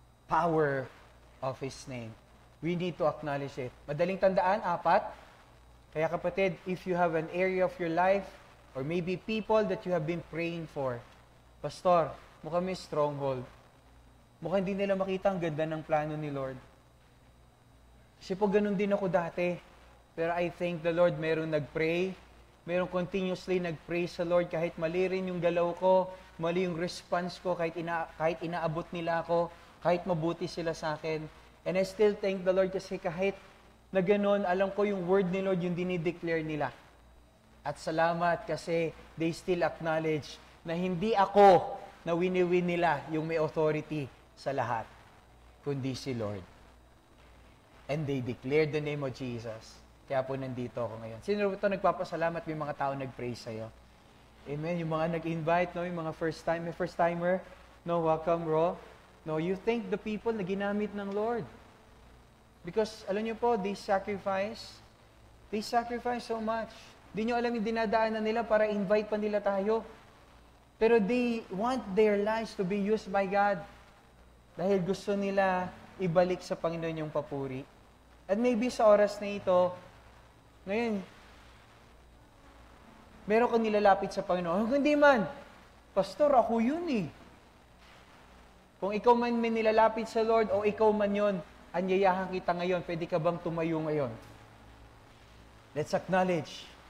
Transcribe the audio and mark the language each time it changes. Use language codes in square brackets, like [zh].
[en] Power of His name. We need to acknowledge it. [tl] Madaling tandaan, [en] 4. [tl] Kaya kapatid, [en] if you have an area of your life, or maybe people that you have been praying for, Pastor, [tl] mukhang may stronghold. Mukhang hindi nila makita ang ganda ng plano ni Lord. Kasi po ganun din ako dati. Pero [en] I thank the Lord, [tl] merong nag-pray, merong continuously nag-pray sa Lord, kahit mali rin yung galaw ko, mali yung response ko, kahit inaabot nila ako, kahit mabuti sila sa akin. [en] And I still thank the Lord [tl] kasi kahit na ganun, alam ko yung word ni Lord, yung dinideclare nila. At salamat kasi [en] they still acknowledge [tl] na hindi ako na wini-win nila yung may authority sa lahat, kundi si Lord. [en] And they declared the name of Jesus. [tl] Kaya po nandito ako ngayon. Sino ito nagpapasalamat? May mga tao nag-pray sa'yo. Amen. Yung mga nag-invite, no? Yung mga may first-timer, no? Welcome, Ro. No, [en] you thank the people [tl] na ginamit ng Lord. Because, alam niyo po, [en] they sacrifice so much. [tl] Di nyo alam yung dinadaanan nila para invite pa nila tayo. [en] Pero they want their lives to be used by God. [tl] Dahil gusto nila ibalik sa Panginoon yung papuri. At maybe sa oras na ito, ngayon, meron kang nilalapit sa Panginoon. Hindi man, Pastor, ako yun eh. Kung ikaw man may nilalapit sa Lord o ikaw man yun, anyayahan kita ngayon, pwede ka bang tumayo ngayon? [en] Let's acknowledge.